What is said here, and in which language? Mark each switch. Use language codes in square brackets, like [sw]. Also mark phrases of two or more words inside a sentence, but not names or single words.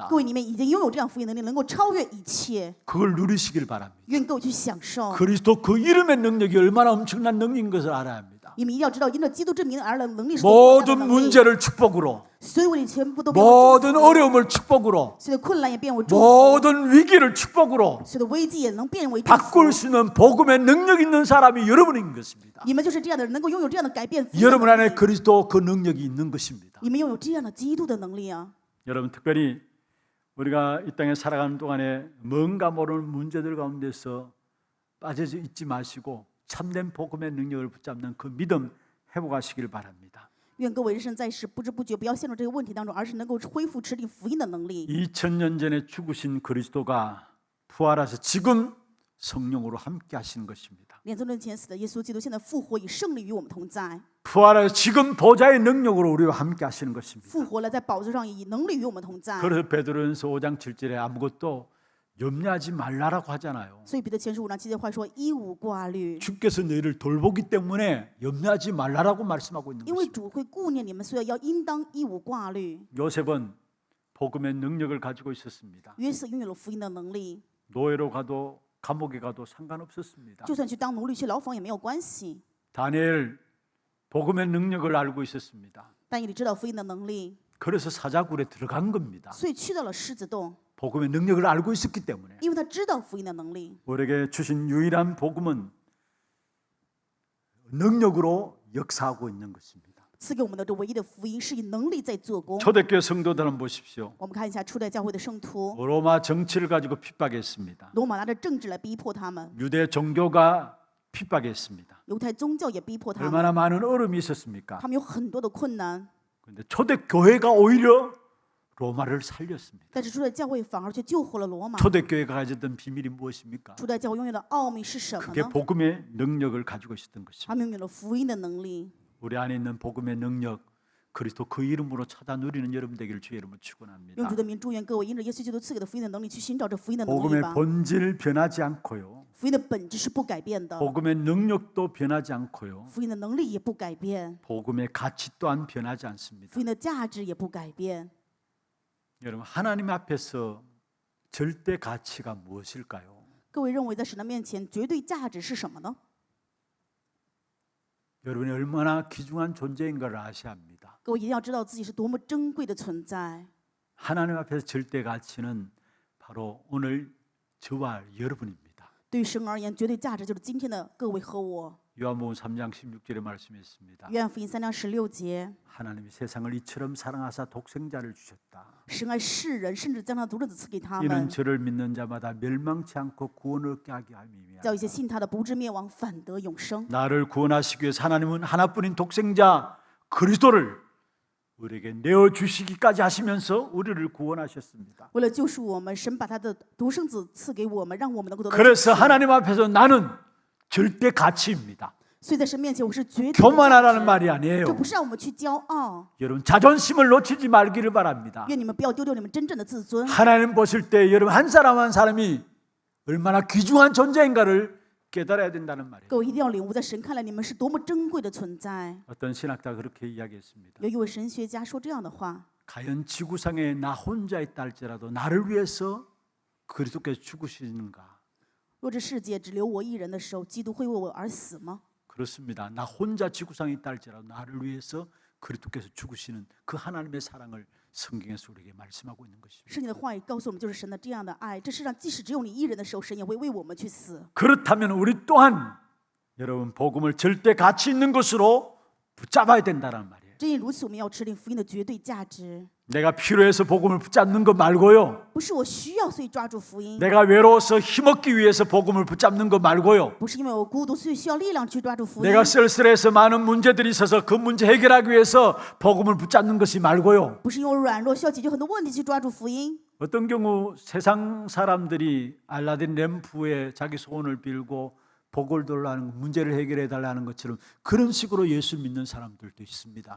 [zh] 各位里面已经拥有这样福音能力，能够超越一切。 [ko] 그걸 누리시길 바랍니다. [zh] 愿各位去享受。 [ko] 그리스도 그 이름의 능력이 얼마나 엄청난 능력인 것을 알아야 합니다. [zh] 你们一定要知道，因着基督之名而来的能力是多么大的 [ko] 모든 [zh] 能力。 [ko] 문제를 축복으로, [zh] 所有问题全部都变为祝 [ko] 모든 [zh] 福， [ko] 어려움을 축복으로, [zh] 所有的困难也变为祝福， [ko] 모든 위기를 축복으로 [zh] 所有的危机也能变为祝福。 [ko] 바꿀 수 있는 복음의 능력 있는 사람이 여러분인 것입니다. [zh] 你们就是这样的人，能够拥有这样的改变福音的 [ko] 여러분 [zh] 能 [ko] 안에 [zh] 力。 [ko] 그리스도 그 능력이 있는 것입니다. [zh] 你们拥有这样的基督的能力啊！ [ko] 여러분, 특별히 우리가 이 땅에 살아가는 동안에 뭔가 모르는 문제들 가운데서 빠져 있지 마시고 참된 복음의 능력을 붙잡는 그 믿음 회복하시길 바랍니다. [zh] 愿各位人生在世，不知不觉不要陷入这个问题当中，而是能够恢复持定福音的能力。 [ko] 2000년 전에 죽으신 그리스도가 부활하셔 지금 성령으로 함께 하시는 것입니다. [zh] 2000 年前死的耶稣基督，现在复活，以胜利与我们同在。 [ko] 부활하셔 지금 보좌의 능력으로 우리와 함께 하시는 것입니다. [zh] 复活了，在宝座上以能力与我们同在。 [ko] 그래서 베드로전서 5장 7절에 아무것도 염려하지 말라라고 하잖아요. [zh] 所以彼得前书5章7节话说：“一无挂虑， [ko] 주께서 너희를 돌보기 때문에 염려하지 말라라고 말씀하고 있는 [zh] 因为 [ko] 것입니다. [zh] 主会顾念你们，所以要应当一无挂虑。 [ko] 요셉은 복음의 능력을 가지고 있었습니다. [zh] 约瑟拥有了福音的能力， [ko] 노예로 가도 감옥에 가도 상관없었습니다. [zh] 就算去当奴隶、去牢房也没有关系。 [ko] 다니엘 복음의 능력을 알고 있었습니다. [zh] 但以理知道福音的能力， [ko] 그래서 사자굴에 들어간 겁니다. [zh] 所以去到了狮子洞， [ko] 복음의 능력을 알고 있었기 때문에 [zh] 因为他知道福音的能力。 [ko] 우리에게 주신 유일한 복음은 능력으로 역사하고 있는 것입니다. [zh] 赐给我们的这唯一的福音是以能力在做工。 [ko] 초대교회 성도들 한번 보십시오. [zh] 我们看一下初代教会的圣徒， [ko] 로마 정치를 가지고 핍박했습니다. [zh] 罗马拿着政治来逼迫他们， [ko] 유대 종교가 핍박했습니다. [zh] 犹太宗教也逼迫他们， [ko] 얼마나 많은 어려움이 있었습니까? [zh] 他们有很多的困难。 [ko] 그런데 초대교회가 오히려 로마를 살렸습니다. [zh] 但是初代教会反而却救活了罗马。 [ko] 초대교회가 가졌던 비밀이 무엇입니까? [zh] 初代教会拥有的奥秘是什么 [ko] 그게 [zh] 呢？ [ko] 복음의 능력을 가지고 있었던 [zh] 他 [ko] 것입니다. [zh] 们拥有了福音的能力。 [ko] 우리 안에 있는 복음의 능력, 그리스도 그 이름으로 찾아 누리는 여러분 되기를 주의 이름으로 [zh] 用 [ko] 축원합니다. [zh] 主的名祝愿各位因着耶稣基督赐给的福音的能力去寻找这福音的能力 [ko] 복음의 [zh] 吧。 [ko] 본질 변하지 않고요. [zh] 福音的本质是不改变的， [ko] 복음의 능력도 변하지 않고요. [zh] 福音的能力也不改变， [ko] 복음의 가치 또한 변하지 않습니다. [zh] 福音的价值也不改变。 [ko] 여러분, 하나님 앞에서 절대 가치가 무엇일까요? [zh] 各位认为在神的面前绝对价值是什么呢？ [ko] 여러분이 얼마나 귀중한 존재인 걸 아셔야 합니다. [zh] 各位一定要知道自己是多么珍贵的存在。 [ko] 하나님 앞에서 절대 가치는 바로 오늘 저와 여러분입니다. [zh] 对于神而言，绝对价值就是今天的各位和我。 [ko] 요한복음 3장 16절에 말씀했습니다. [zh] 约翰福音3章16节， [ko] 하나님이 세상을 이처럼 사랑하사 독생자를 주셨다. [zh] 神爱世人，甚至将他独生子赐给他 [ko] 이는 [zh] 们， [ko] 저를 믿는 자마다 멸망치 않고 구원을 얻게 하게 함이며 [zh] 叫一些信他的不至灭亡，反得永生。 [ko] 나를 구원하시기 위해서 하나님은 하나뿐인 독생자 그리스도를 우리에게 내어주시기까지 하시면서 우리를 구원하셨습니다. [zh] 为了救赎我们，神把他的独生子赐给我们，让我们能够得到救 [ko] 그래서 [zh] 赎。 [ko] 하나님 앞에서 나는 절대 가치입니다. [zh] 所以在神面前，我是绝对的价 [ko] 교만하라는 [zh] 值。 [ko] 말이 [zh] 这 [ko] 아니에요. [zh] 不是让我们去骄傲， [ko] 여러분 자존심을 놓치지 말기를 바랍니다. [zh] 愿你们不要丢掉你们真正的自尊。 [ko] 하나님 보실 때 여러분 한 사람 한 사람이 얼마나 귀중한 존재인가를 깨달아야 된다는 말이에요. [zh] 各位一定要领悟，在神看来，你们是多么珍贵的存在。 [ko] 어떤 신학자가 그렇게 이야기했습니다. [zh] 有一位神学家说这样的话： [ko] 과연 지구상에 나 혼자 있다 할지라도 나를 위해서 그리스도께서 죽으시는가? [zh] 若这世界只留我一人的时候，基督会为我而死吗？ [ko] 그렇습니다. 나 혼자 지구상에 있다 할지라도 나를 위해서 그리스도께서 죽으시는 그 하나님의 사랑을 성경에서 우리에게 말씀하고 있는 것입니다. [zh] 圣经的话语告诉我们，就是神的这样的爱。这世上即使只有你一人的时候，神也会为我们去死。 [ko] 그렇다면 우리 또한 여러분 복음을 절대 가치 있는 것으로 붙잡아야 된다는 말이에요. [zh] 正因如此，我们要持定福音的绝对价值。 [ko] 내가 필요해서 복음을 붙잡는 것 말고요. [zh] 不是我需要，所以抓住福音； [ko] 내가 외로워서 힘없기 위해서 복음을 붙잡는 것 말고요. [zh] 不是因为我孤独，所以需要力量去抓住福音； [ko] 내가 쓸쓸해서 많은 문제들이 있어서 그 문제 해결하기 위해서 복음을 붙잡는 것이 말고요. [zh] 不是因为我软弱，需要解决很多问题去抓住福音。 [ko] 어떤 경우 세상 사람들이 알라딘 램프에 자기 소원을 빌고 복을 달라는 문제를 해결해 달라는 것처럼 그런 식으로 예수 믿는 사람들도 있습니다.